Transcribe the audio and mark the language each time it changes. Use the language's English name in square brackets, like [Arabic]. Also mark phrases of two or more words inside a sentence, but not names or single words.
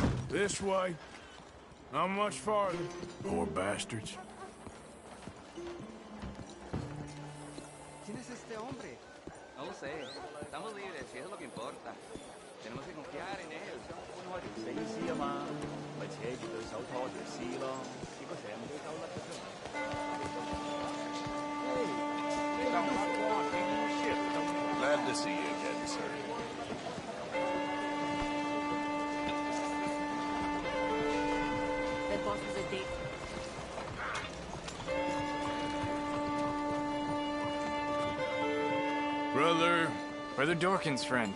[English] This way. Not much farther. Poor bastards. [Spanish] ¿Quién es este hombre? No lo sé. Estamos libres, si eso es lo que importa. Tenemos que confiar en él. [Cantonese] 搬開條死屍啊嘛，咪扯住對手拖條屍咯，結果成個鳩甩咗出嚟。 [English] Glad to see you again, sir. That boss was a date. Brother Dorkin's friend.